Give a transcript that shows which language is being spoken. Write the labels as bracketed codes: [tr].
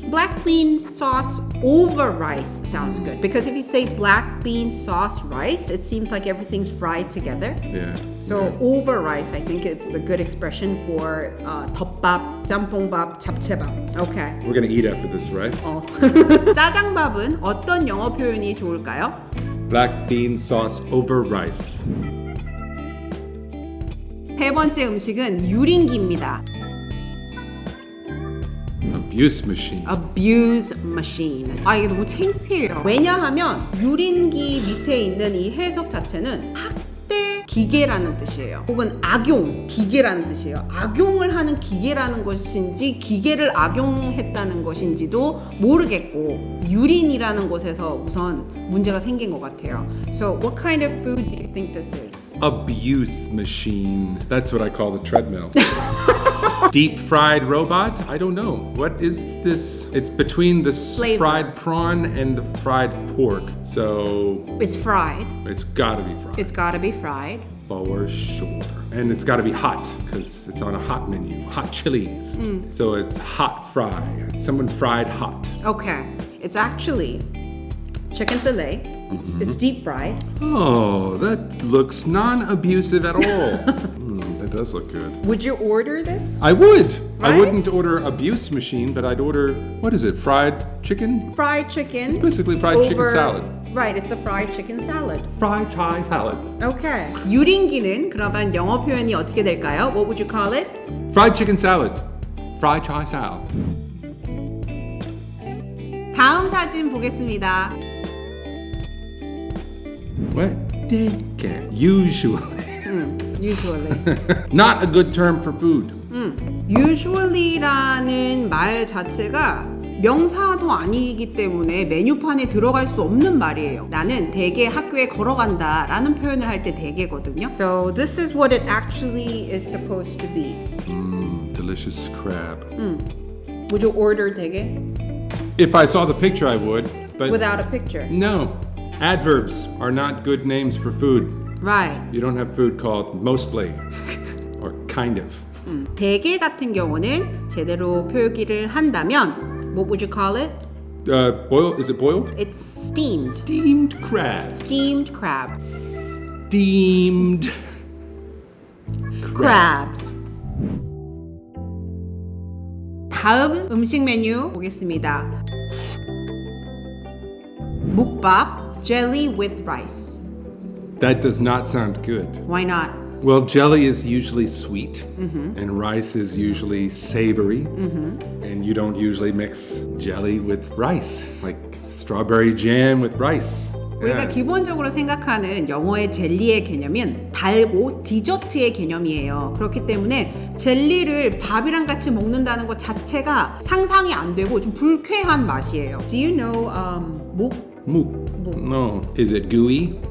[en] Black bean sauce over rice sounds good because if you say black bean sauce rice, it seems like everything's fried together. Yeah. So over rice, I think it's a good expression for 덮밥, 짬뽕밥, 잡채밥. Okay. We're gonna eat after this, right? [ko] 짜장밥은 어떤 영어 표현이 좋을까요? [en] Black bean sauce over rice. [ko] 세 번째 음식은 유린기입니다. [en] Abuse machine. Abuse machine. [ko] 이게 너무 창피해요. 왜냐하면 유린기 밑에 있는 이 해석 자체는 학대 기계라는 뜻이에요. 혹은 악용 기계라는 뜻이에요. 악용을 하는 기계라는 것인지 기계를 악용했다는 것인지도 모르겠고 유린이라는 곳에서 우선 문제가 생긴 것 같아요. [en] So what kind of food do you think think this is? Abuse machine. That's what I call the treadmill. Deep fried robot? I don't know. What is this? It's between the fried prawn and the fried pork. So It's fried. it's gotta be fried. It's gotta be fried. For sure. And it's gotta be hot because it's on a hot menu. Hot chilies. So it's hot fry. Someone fried hot. Okay. It's actually chicken fillet. It's deep fried. Oh, that looks non-abusive at all. That does look good. Would you order this? I would. Right? I wouldn't order abuse machine, but I'd order, what is it, fried chicken? Fried chicken. It's basically fried chicken salad. Right, it's a fried chicken salad. Fried Thai salad. Okay. [ko] 유린기는 그러면 영어 표현이 어떻게 될까요? [en] What would you call it? Fried chicken salad. Fried Thai salad. [ko] 다음 사진 보겠습니다. [en] What? Usually. Usually. Not a good term for food. [ko] Usually라는 말 자체가 명사도 아니기 때문에 메뉴판에 들어갈 수 없는 말이에요. 나는 대개 학교에 걸어간다 라는 표현을 할 때 대개거든요. [en] So this is what it actually is supposed to be. Delicious crab. Would you order 대개? If I saw the picture, I would. But Without a picture. no. Adverbs are not good names for food. Right. You don't have food called mostly or kind of. [ko] 대게 같은 경우는 제대로 표기를 한다면 [en] what would you call it? Boiled? Is it boiled? It's steamed. Steamed crabs. Steamed crabs. Steamed crabs. [ko] 다음 음식 메뉴 보겠습니다. [en] 묵밥, jelly with rice. That does not sound good. Why not? Well, jelly is usually sweet, and rice is usually savory, and you don't usually mix jelly with rice, like strawberry jam with rice. [ko] 우리가 기본적으로 생각하는 영어의 젤리의 개념은 달고 디저트의 개념이에요. 그렇기 때문에 젤리를 밥이랑 같이 먹는다는 것 자체가 상상이 안 되고 좀 불쾌한 맛이에요. [en] Do you know 묵? No. Is it gooey?